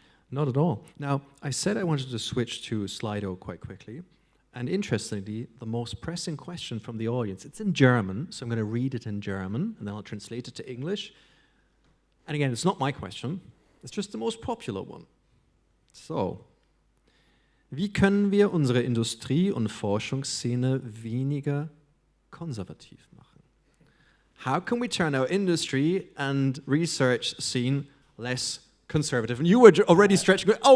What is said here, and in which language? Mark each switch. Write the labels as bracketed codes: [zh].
[en] Not at all. Now, I said I wanted to switch to Slido quite quickly. And interestingly, the most pressing question from the audience, it's in German, so I'm going to read it in German, and then I'll translate it to English. And again, it's not my question, it's just the most popular one. [de] So, wie können wir unsere Industrie- und Forschungsszene weniger konservativ machen? [en] How can we turn our industry and research scene less conservative? And you were already stretching,